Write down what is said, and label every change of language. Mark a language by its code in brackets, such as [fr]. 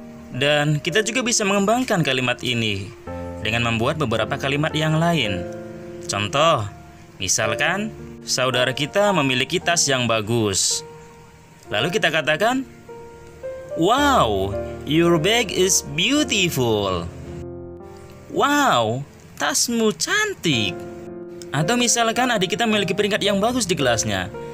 [id] Dan kita juga bisa mengembangkan kalimat ini dengan membuat beberapa kalimat yang lain. Contoh, misalkan saudara kita memiliki tas yang bagus. Lalu kita katakan, wow, [en] your bag is beautiful. [id] Wow, tasmu cantik. Atau misalkan adik kita memiliki peringkat yang bagus di kelasnya.